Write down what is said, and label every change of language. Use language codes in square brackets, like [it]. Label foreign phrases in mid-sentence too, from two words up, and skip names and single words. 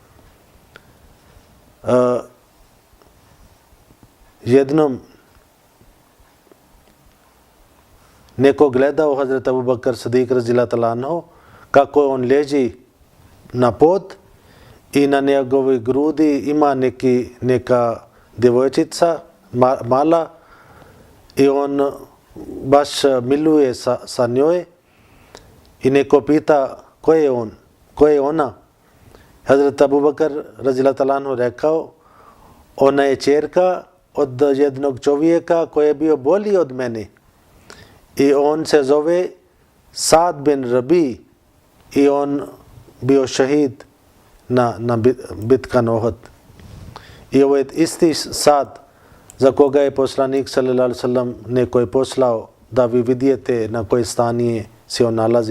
[bs] Jednom neko gledao Hazrat Abu Bakr Siddiq [ar] رضي الله تعالى عنه [bs] kako on leži na pod i na njegovoj grudi ima neka djevojčica, mala, i on baš miluje sa njoj i neko pita ko je on, ko je ona. Hazrat Abu Bakr [ar] رضي الله تعالى عنه [bs] rekao, ona je ćerka od jednog čovjeka koji je bio bolji od mene i on se zove Sad bin Rabi i on bio šahid na bitka na Uhud. I ovo je isti Sad za koga je poslanik [ar] صلى الله عليه وسلم [bs] neko je poslao da vi vidijete na koje stanje se on nalazi.